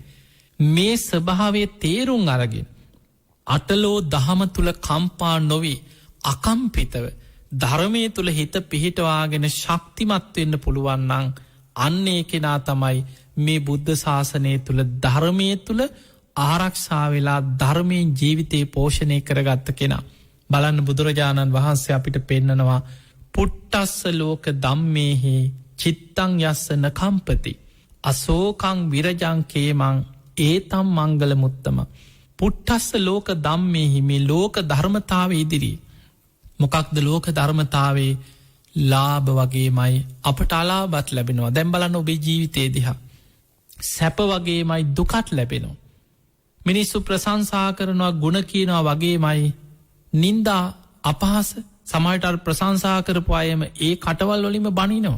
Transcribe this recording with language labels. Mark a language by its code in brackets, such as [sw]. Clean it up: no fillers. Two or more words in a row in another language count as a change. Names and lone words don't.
[si] මේ ස්වභාවයේ තේරුම් අරගෙන අටලෝ දහම තුල කම්පා නොවි අකම්පිතව ධර්මයේ තුල හිත පිහිටවාගෙන ශක්තිමත් වෙන්න පුළුවන් නම් අන්න ඒ කෙනා තමයි මේ බුද්ධ ශාසනය තුල ධර්මයේ තුල ආරක්ෂා වෙලා ධර්මයෙන් ජීවිතේ පෝෂණය කරගත්ත කෙනා. බලන්න බුදුරජාණන් වහන්සේ අපිට පෙන්නනවා [pi] පුට්ටස්ස ලෝක ධම්මේහි චිත්තං යස්ස නකම්පති අසෝකං විරජං කේමං ඒතම් මංගල මුත්තම. පුට්ටස්ස ලෝක ධම්මේහි [si] මේ ලෝක ධර්මතාවය ඉදිරියේ මොකක්ද ලෝක ධර්මතාවේ? ලාභ වගේමයි අපට අලාභත් ලැබෙනවා. දැන් බලන්න ඔබේ ජීවිතේ දිහා. සැප වගේමයි දුකත් ලැබෙනවා. මිනිස්සු ප්‍රශංසා කරනවා, ගුණ කියනවා වගේමයි නින්දා අපහාස සමහරට අර ප්‍රශංසා කරපු අයම ඒ කටවල් වලින්ම බනිනවා.